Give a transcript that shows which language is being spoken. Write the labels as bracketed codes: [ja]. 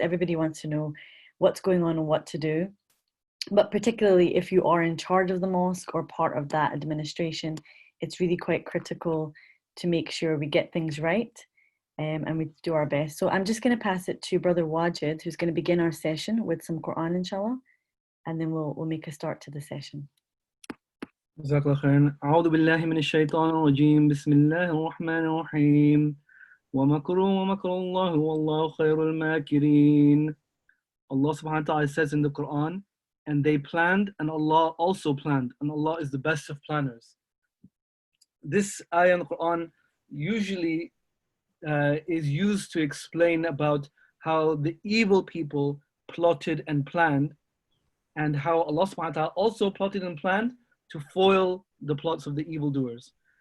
[en] Everybody wants to know what's going on and what to do. But particularly if you are in charge of the mosque or part of that administration, it's really quite critical to make sure we get things right and we do our best. So I'm just going to pass it to Brother Wajid, who's going to begin our session with some Quran, inshallah, and then we'll make a start to the session. [ar] جزاك الله خيرا. أعوذ بالله من الشيطان الرجيم. بسم الله الرحمن الرحيم. ومكروا ومكر الله والله خير الماكرين. [en] Allah subhanahu wa ta'ala says in the Quran, and they planned and Allah also planned, and Allah is the best of planners. This ayah in the Quran usually is used to explain about how the evil people plotted and planned, and how Allah subhanahu wa ta'ala also plotted and planned to foil the plots of the evildoers.